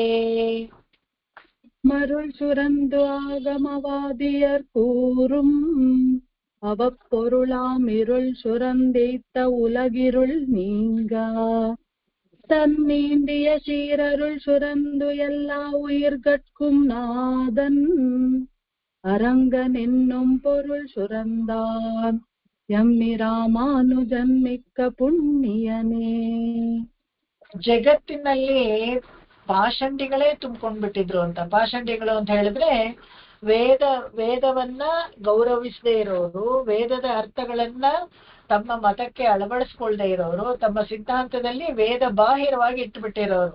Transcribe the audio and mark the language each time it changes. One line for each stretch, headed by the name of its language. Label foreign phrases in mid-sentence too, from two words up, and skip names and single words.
Tamil: மருள் சுரந்து ஆகமவாதியர் கூறும் அவப்பொருளாம் இருள் சுரந்தேத்த உலகிருள் நீங்க தன்னீண்டிய சீரருள் சுரந்து எல்லா உயிர்கட்கும் நாதன் அரங்கன் என்னும் பொருள் சுரந்தான் எம்மிராமானுஜன் மிக்க புண்ணிಯನೇ.
Kannada: ಜಗತ್ತಿನಲ್ಲಿ ಪಾಷಂಡಿಗಳೇ ತುಂಬಿಕೊಂಡ್ಬಿಟ್ಟಿದ್ರು ಅಂತ. ಪಾಷಂಡಿಗಳು ಅಂತ ಹೇಳಿದ್ರೆ ವೇದವನ್ನ ಗೌರವಿಸದೇ ಇರೋರು, ವೇದದ ಅರ್ಥಗಳನ್ನ ತಮ್ಮ ಮತಕ್ಕೆ ಅಳವಡಿಸ್ಕೊಳ್ದೇ ಇರೋರು, ತಮ್ಮ ಸಿದ್ಧಾಂತದಲ್ಲಿ ವೇದ ಬಾಹಿರವಾಗಿ ಇಟ್ಟುಬಿಟ್ಟಿರೋರು.